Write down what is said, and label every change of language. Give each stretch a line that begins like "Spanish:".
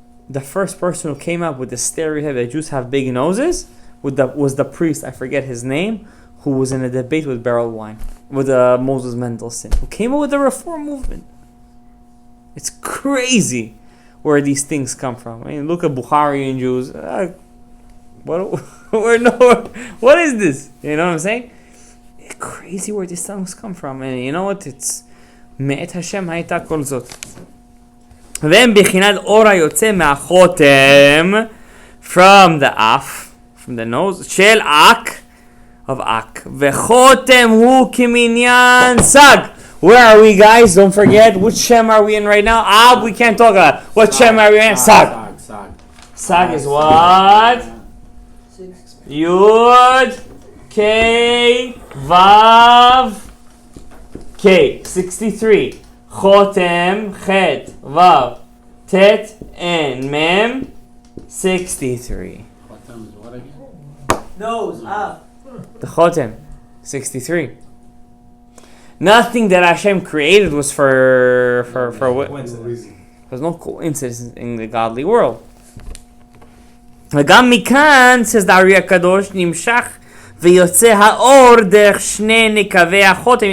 English: The first person who came up with the stereotype that Jews have big noses was the priest, I forget his name, who was in a debate with Berelwein, with Moses Mendelssohn, who came up with the Reform movement. It's crazy where these things come from. I mean, look at Bukharian Jews. What is this? You know what I'm saying? It's crazy where these things come from. And you know what? It's
Hebrew: מאת השם הייתה כל זאת. והם בחינת אור היוצא מהחותם,
English: from the af, from the nose,
Hebrew: של אק,
English: of
Hebrew: אק. וחותם הוא כמניין סג.
English: Where are we, guys? Don't forget, which Shem are we in right now? We can't talk about what Shem are we in? Sag. Sag is what? Yud, K, Vav, K, 63. Chotem, Chet, Vav, Tet, and Mem, 63. Chotem is what again? Nose, up. The Chotem, 63. Nothing that Hashem created was for what? There's no coincidence in the godly world.
Hebrew: וגם מכאן,
English: says the Ari HaKadosh,
Hebrew: נמשך ויוצא האור דרך שני נקבי החותם.